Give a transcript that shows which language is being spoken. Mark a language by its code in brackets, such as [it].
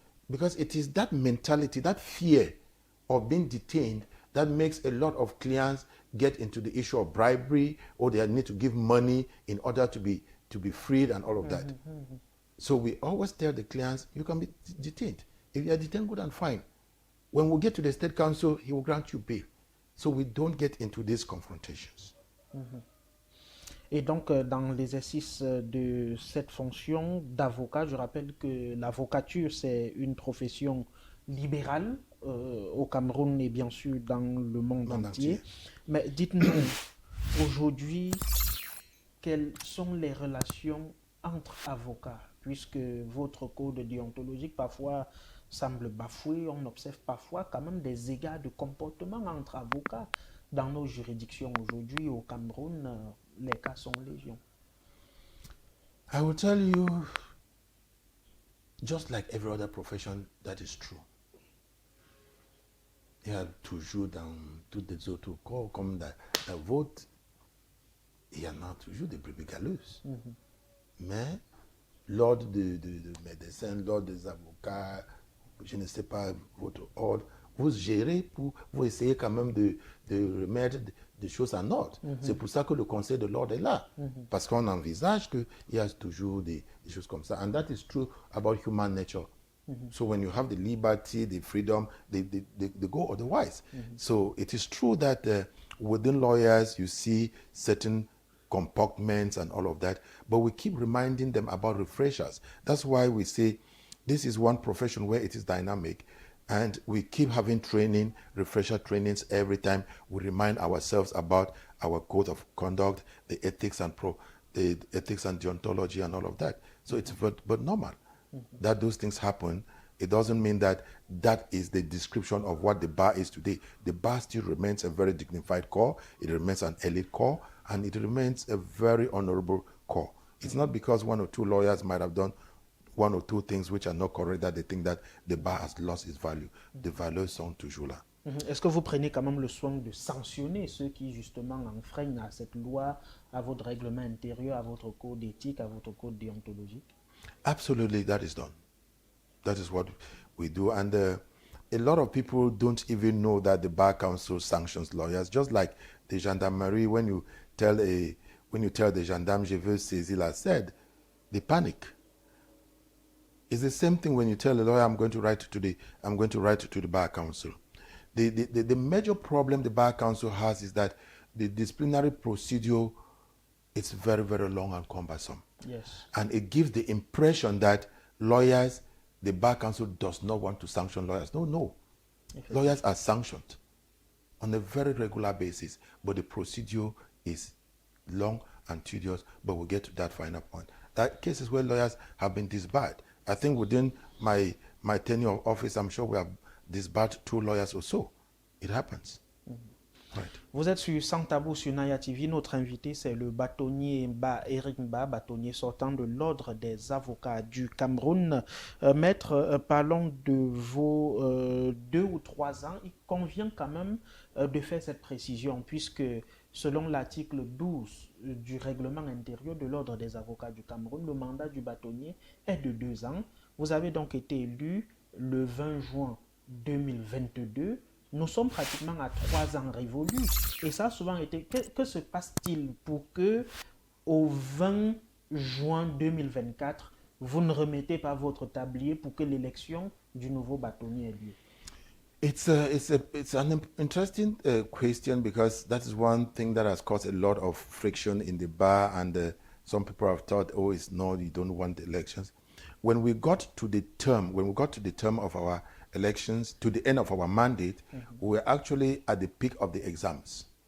[en] Because it is that mentality, that fear of being detained that makes a lot of clients get into the issue of bribery, or they need to give money in order to be freed and all of that. So we always tell the clients, you can be detained. If you are detained, good and fine. When we get to the state council, he will grant you bail. So we don't get into these confrontations. [fr] Et donc, dans l'exercice de cette fonction d'avocat, je rappelle que l'avocature, c'est une profession libérale au Cameroun et bien sûr dans le monde entier. Mais dites-nous, aujourd'hui, quelles sont les relations entre avocats, puisque votre code déontologique parfois semble bafoué, on observe parfois quand même des égards de comportement entre avocats dans nos juridictions aujourd'hui au Cameroun. Les cas sont légion. [en] I will tell you, just like every other profession, that is true. [fr] Il y a toujours dans toutes les autres corps, comme la vôtre, il y en a toujours des brebis galeuses. Mais l'ordre de médecins, l'ordre des avocats, je ne sais pas, votre ordre, vous gérez, vous essayez quand même de remettre des choses en ordre. C'est pour ça que le Conseil de l'ordre est là. Parce qu'on envisage qu'il y a toujours des choses comme ça. [en] And that is true about human nature. So when you have the liberty, the freedom, they go otherwise. So it is true that within lawyers, you see certain compartments and all of that, but we keep reminding them about refreshers. That's why we say this is one profession where it is dynamic, and we keep having training, refresher trainings every time we remind ourselves about our code of conduct, the ethics and deontology and all of that. So it's but normal that those things happen. It doesn't mean that that is the description of what the bar is today. The bar still remains a very dignified corps. It remains an elite corps, and it remains a very honorable corps. It's not because one or two lawyers might have done one or two things which are not correct that they think that the bar has lost its value. [fr] The valeurs sont toujours là. Est-ce que vous prenez quand même le soin de sanctionner ceux qui justement enfreignent à cette loi, à votre règlement intérieur, à votre code éthique, à votre code déontologique? [en] Absolutely, that is done. That is what we do. And a lot of people don't even know that the Bar Council sanctions lawyers. Just like the gendarmerie, when you tell the gendarme, [fr] je veux saisir la sede, [en] they panic. It's the same thing when you tell a lawyer, I'm going to write to the Bar Council. The major problem the Bar Council has is that the disciplinary procedure is very, very long and cumbersome. Yes. And it gives the impression that lawyers, the Bar Council does not want to sanction lawyers. No. Lawyers are sanctioned on a very regular basis, but the procedure is long and tedious, but we'll get to that final point. That cases where lawyers have been disbarred. I think within my tenure of office, I'm sure we have disbarred 2 lawyers or so. It happens. Right. [fr] Vous êtes sur Sans Tabou sur Naya TV. Notre invité, c'est le bâtonnier Eric Mba, bâtonnier sortant de l'Ordre des avocats du Cameroun. Maître, parlons de vos 2 ou 3 ans. Il convient quand même de faire cette précision, puisque selon l'article 12 du règlement intérieur de l'Ordre des avocats du Cameroun, le mandat du bâtonnier est de 2 ans. Vous avez donc été élu le 20 juin 2022. Nous sommes pratiquement à 3 ans révolus. Et ça a souvent été... Que se passe-t-il pour que, au 20 juin 2024, vous ne remettez pas votre tablier pour que l'élection du nouveau bâtonnier ait lieu? [en] It's an interesting question, because that is one thing that has caused a lot of friction in the bar, and some people have thought, oh, it's no, you don't want elections. When we got to the term of our elections, to the end of our mandate, we were actually at the peak of the exams.